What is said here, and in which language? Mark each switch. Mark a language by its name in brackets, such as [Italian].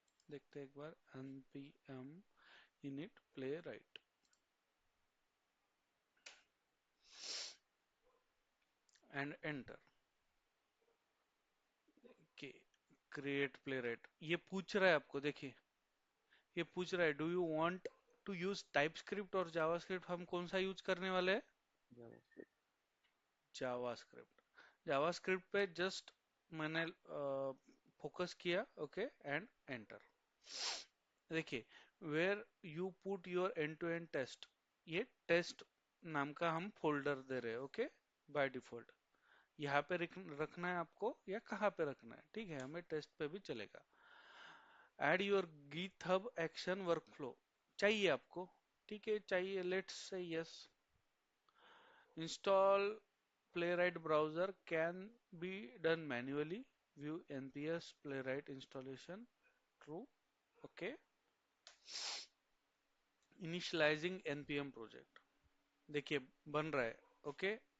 [Hindi] देखते हैं एक बार npm init playwright and enter. Okay, create playwright ये पूछ रहा है आपको, देखिए ये पूछ रहा है [English] Do you want to use TypeScript और JavaScript. [Hindi] हम कौन सा यूज करने वाले हैं? जावास्क्रिप्ट। जावास्क्रिप्ट पे जस्ट मैंने फोकस किया, ओके, एंड एंटर। देखिए [English] where you put your end to end test, [Hindi] ये टेस्ट नाम का हम फोल्डर दे रहे हैं, ओके, बाय डिफॉल्ट। यहाँ पे रखना है आपको या कहाँ पे रखना है, ठीक है, हमें टेस्ट पे भी चलेगा। [English] add your GitHub action workflow [Hindi] चाहिए आपको, ठीक है, चाहिए, [English] Let's say yes. Install playwright browser can be done manually, view nps playwright installation, true, okay। [Hindi] Initialising npm project, देखिए बन रहा है, ओके।